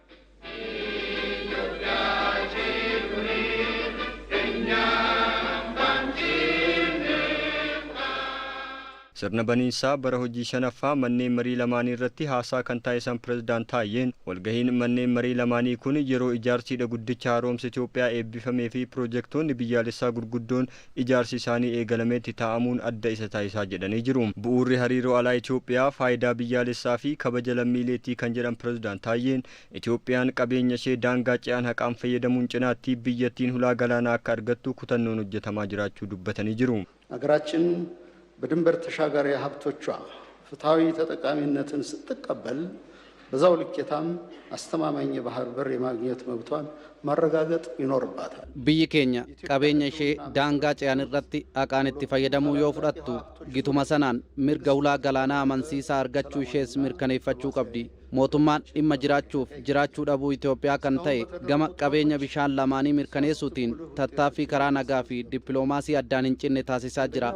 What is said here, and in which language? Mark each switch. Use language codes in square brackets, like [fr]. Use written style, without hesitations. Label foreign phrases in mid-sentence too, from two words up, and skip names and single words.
[om] Sirna baniinsaa bara hojii shanaffaa manneen marii lamaanii irratti haasaa kan taasisan pireezidaant Taayyeen walgahiin manneen marii lamaanii kun yeroo ijaarsiidha guddicha haaromsa Itoophiyaa eebbifamee fi piroojeektoonni biyyaalessaa gurguddoon ijaarsi isaanii eegalameetti taa'amuun adda isa taasisaa jedhanii jiru. Bu'uurri hariiroo alaa Itoophiyaa faayidaa biyyaalessaa fi kabaja lammiileetii kan jedhan pireezidaant Taayyeen Itoophiyaan qabeenya ishee daangaa ce'an haqaan fayyadamuun cinaatti biyyattiin ulaa galaanaa akka argattu kutannoon hojjetamaa jiraachuu dubbatanii jiru. [am] በድንበር ተሻጋሪ ሀብቶቿ ፍትሃዊ ተጠቃሚነትን ስትቀበል በዛው ልኬታም አስተማማኝ የባህር በር የማግኘት መብቷን ማረጋገጥ ይኖርባታል። [om] biyyi keenya qabeenya ishee daangaa ce'an irratti haqaan itti fayyadamuu yoo fudhattu gituma sanaan mirga ulaa galaanaa amansiisaa argachuu ishees mirkaneeffachuu qabdi. mootummaan dhimma jiraachuu dhabuu Itoophiyaa kan ta'e gama qabeenya bishaan lamaanii mirkaneessuutiin tattaaffii karaa nagaa fi dippiloomaasii addaan hin cinne taasisaa jira.